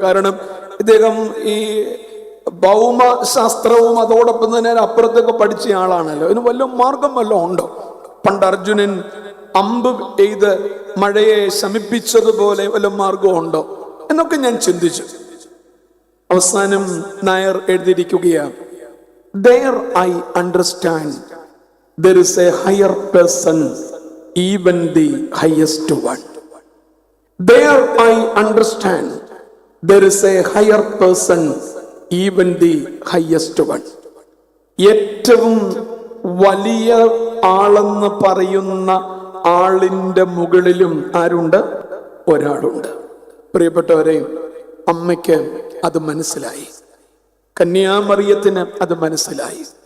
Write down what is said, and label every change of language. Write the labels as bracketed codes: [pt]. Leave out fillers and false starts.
[ml] കാരണം ഇദ്ദേഹം ഈ ഭൗമശാസ്ത്രവും അതോടൊപ്പം തന്നെ അപ്പുറത്തൊക്കെ പഠിച്ച ആളാണല്ലോ. ഇതിന് വല്ല മാർഗം വല്ലതും ഉണ്ടോ? പണ്ട് അർജുനൻ അമ്പ് എയ്ത് മഴയെ ശമിപ്പിച്ചതുപോലെ വല്ല മാർഗം ഉണ്ടോ എന്നൊക്കെ ഞാൻ ചിന്തിച്ചു. അവസാനം നായർ എഴുതിയിരിക്കുകയാണ്, [en] there I understand there is a higher person, even the highest one. There I understand there is a higher person, even the highest one. [ml] ഏറ്റവും വലിയ ആളെന്ന് പറയുന്ന ആളിന്റെ മുകളിലും ആരുണ്ട്? ഒരാളുണ്ട്. പ്രിയപ്പെട്ടവരെ, അമ്മയ്ക്ക് അത് മനസ്സിലായി, കന്യാമറിയത്തിന് അത് മനസ്സിലായി.